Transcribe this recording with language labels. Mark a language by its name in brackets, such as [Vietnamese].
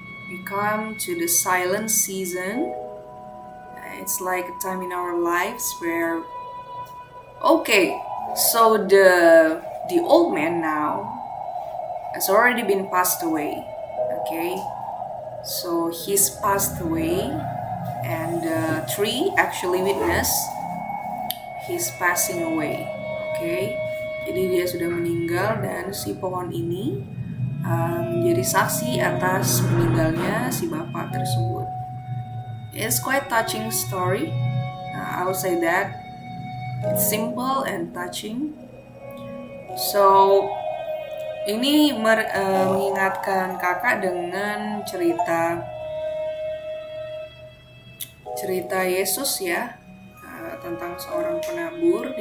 [English] We come to the silent season. It's like a time in our lives where, okay, so the old man now has already been passed away. Okay, so he's passed away, and the tree actually witnessed his passing away. [Indonesian] Okay, jadi dia sudah meninggal dan si pohon ini menjadi saksi atas meninggalnya si bapak tersebut. [English] It's quite touching story. I would say that it's simple and touching. [Indonesian] So ini mengingatkan kakak dengan cerita Yesus ya, tentang seorang penabur.